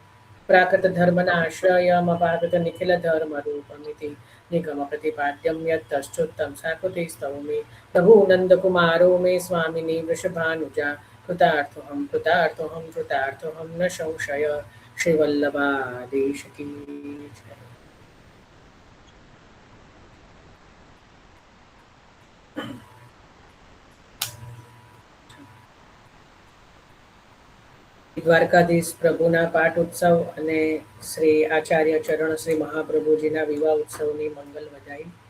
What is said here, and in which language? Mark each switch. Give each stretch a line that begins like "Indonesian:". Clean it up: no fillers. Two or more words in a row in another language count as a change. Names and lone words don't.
Sanskrit: प्राकृतधर्मनाश्रयमपाकृतनिखिलधर्मरूपमिति निगमप्रतिपाद्यं यत्तश्चुत्तं साकुते स्तौमि। रघुनन्दकुमारो मे स्वामिनी वृषभानुजा कृतार्थोऽहं कृतार्थोऽहं कृतार्थोऽहं न संशय।
Hindi: श्रीवल्लभादेश की जय।
Gujarati: દ્વારકાધીશ પ્રભુના પાઠ ઉત્સવ અને શ્રી આચાર્ય ચરણ શ્રી મહાપ્રભુજીના વિવાહ ઉત્સવની મંગલ વધાઈ.